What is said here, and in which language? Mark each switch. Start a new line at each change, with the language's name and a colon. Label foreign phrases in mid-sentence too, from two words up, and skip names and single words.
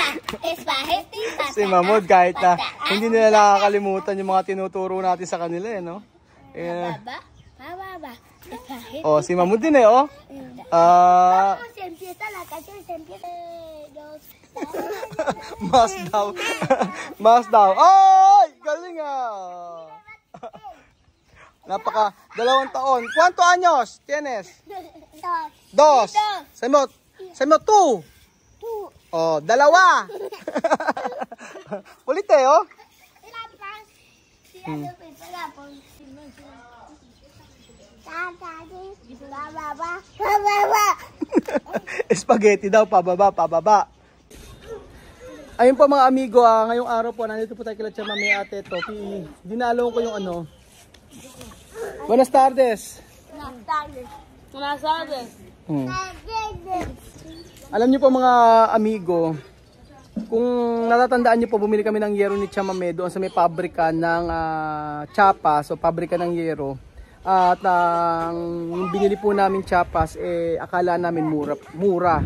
Filipino: Spaghetti, pa-baba. Si Mahmoud, kahit na hindi nila nakakalimutan yung mga tinuturo natin sa kanila, eh, no? Eh, Pa-baba. Spaghetti. oh, si Mahmoud din, eh, oh. Ah,
Spanish: Se empieza la canción, se empieza.
Filipino: mas daw. Mas daw. Ay! Galing, ah. Napaka, 2 taon.
Spanish: ¿Cuántos años tienes? 2.
Filipino: Saimo 2. Oh, 2. Ulit, eh, oh. Spaghetti daw, pababa, pababa. Ayun po mga amigo, ngayong araw po, nandito po tayo kila Tia Mami Ate Topi. Dinalo ko yung ano.
Spanish: Buenas tardes. Buenas tardes.
Filipino: Alam niyo po mga amigo, kung natatandaan niyo po, bumili kami ng yero ni Tia Mami doon sa may pabrika ng Chiapas, so pabrika ng yero. At yung binili po namin Chiapas, akala namin mura.